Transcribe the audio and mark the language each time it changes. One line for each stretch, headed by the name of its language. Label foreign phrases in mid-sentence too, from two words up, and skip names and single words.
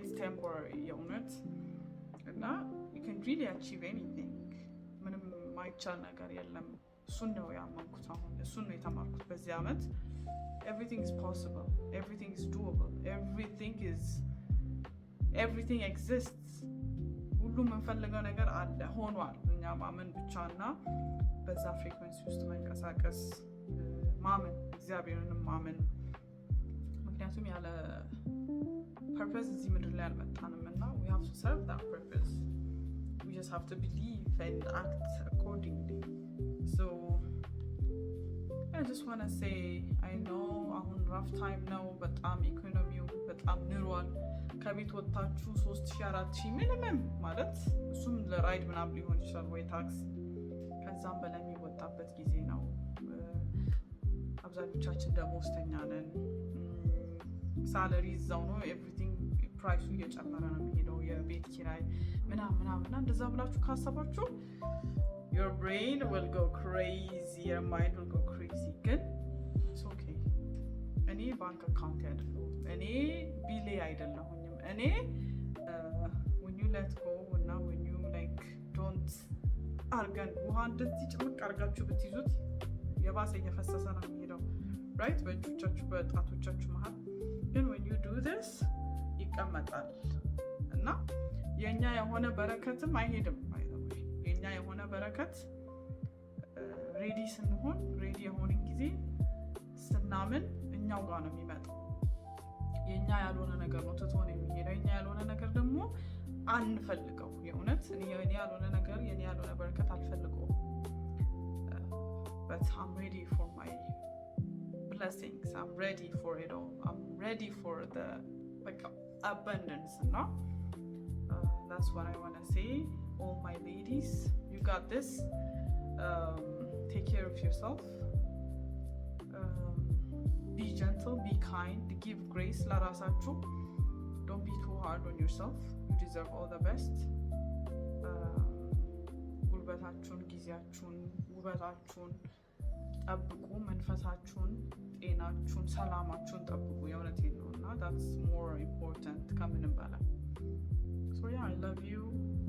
Amharic: temporary የእውነት እና
English: you can really achieve anything
Amharic: ምንም ማይቻል ነገር የለም እሱን ነው ያመንኩት አሁን እሱን ነው የተማርኩት በዚህ አመት
English: everything is possible everything is doable everything exists
Amharic: ሁሉም የምንፈልገው ነገር አለ ሆኗል እኛ ማመን ብቻና በዛ ፍሪኩዌንሲ ውስጥ መንቀሳቀስ ማመን እግዚአብሔርን ማመን ምክንያቱም ያለ purpose እዚህ ምድር ላይ አልመጣንም እና
English: we have to serve that purpose we just have to believe and act accordingly so I just want to say I know
Amharic: አሁን
English: rough time
Amharic: ነው በጣም ኢኮኖሚው በጣም ንሯል ከቤት ወጣችሁ 3000-4000 ሚኒመም ማለት እሱም ለራይድ ምናምን ሊሆን ይችላል ወይ ታክስ ከዛም በላይ የሚወጣበት ጊዜ ነው አብዛኞቻችን ደሞዝተኛ ነን ሳላሪ እዛው ነው ኤቭሪቲንግ ፕራይሱ እየጨመረ ነው የሚሄደው የቤት ኪራይ ምናምን እንደዛ ብላችሁ ካሰባችሁ
English: your brain will go crazy your mind will go
Amharic: crazy ግን
English: it's okay
Amharic: እኔ
English: bank account
Amharic: ያለው እኔ ቢሌ አይደለሁኝም እኔ
English: when you let go
Amharic: እና
English: when you like don't
Amharic: አርገን ውሃ እንደዚህ ጭምቅ አርጋችሁ ብትይዙት የባሰ እየፈሰሰ ነው የሚሄደው right በእጆቻችሁ በጣቶቻችሁ መሃል ግን
English: when you do this
Amharic: ይቀመጣል እና የኛ የሆነ በረከትም አይሄድም የኛ የሆነ በረከት ሬዲ ስንሆን ሬዲ የሆነ ጊዜ ስናምን እኛው ጋር ነው የሚመጣው የኛ ያልሆነ ነገር ነው ትቶን የሚሄደው የኛ ያልሆነ ነገር ደግሞ አንፈልገው የእውነት እኔ ያልሆነ ነገር የኔ ያልሆነ በረከት አልፈልገው
English: but I'm ready for my blessings I'm ready for it all I'm ready for the like abundance no that's what I want to say all my ladies you got this take care of yourself be gentle be kind give grace la rasachu don't be too hard on yourself you deserve all the best
Amharic: ጉልበታችሁን ጊዜያችሁን ውበታችሁን ጠብቁ መንፈሳችሁን ጤናችሁን ሰላማችሁን ጠብቁ የእውነቴን ነውና
English: that's more important
Amharic: ከምንም በላይ
English: so yeah I love you